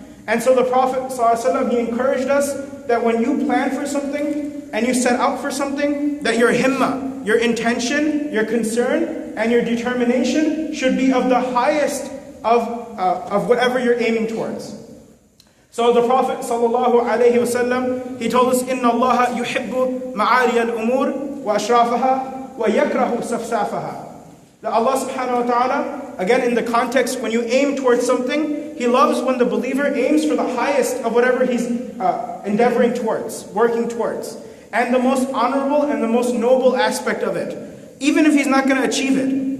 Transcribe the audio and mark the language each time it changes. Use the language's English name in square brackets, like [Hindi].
[English] And so the Prophet ﷺ, he encouraged us that when you plan for something and you set out for something, that your himmah, your intention, your concern, and your determination should be of the highest of whatever you're aiming towards. So the Prophet ﷺ, he told us, [Arabic] إِنَّ اللَّهَ يُحِبُّ مَعَالِيَ الْأُمُورِ وَأَشْرَافَهَا وَيَكْرَهُ سَفْسَافَهَا. [English] That Allah subhanahu wa ta'ala, again in the context when you aim towards something, He loves when the believer aims for the highest of whatever he's endeavoring towards, working towards. And the most honorable and the most noble aspect of it. Even if he's not going to achieve it.